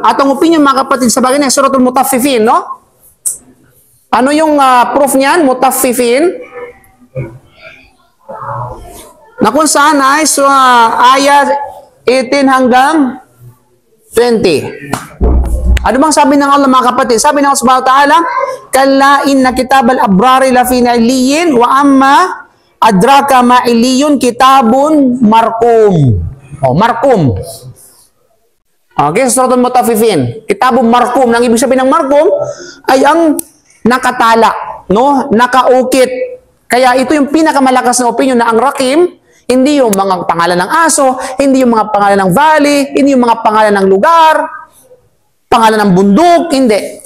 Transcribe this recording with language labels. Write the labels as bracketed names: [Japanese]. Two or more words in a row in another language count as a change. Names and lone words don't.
[Filipino] At ang opinion mga kapatid sa bagay na Suratul Mutaffifin, no? Ano yung proof niyan? Mutaffifin. Na kung saan ay ayat 18 hanggang 20. Ano bang sabi ng Allah mga kapatid? Sabi ng [Arabic] الله سبحانه وتعالى, كلا إن كتاب الأبرار لفي عليين وما أدراك ما عليون كتاب مرقوم. [Filipino] Oh, markum. Okay, Suratul Mutaffifin. [Arabic] كتاب مرقوم. [Filipino] Nang ibig sabihin ng markum ay ang nakatala, no? Nakaukit. Kaya ito yung pinakamalakas na opinion na ang rakim, hindi yung mga pangalan ng aso, hindi yung mga pangalan ng valley, hindi yung mga pangalan ng lugar, pangalan ng bundok, hindi.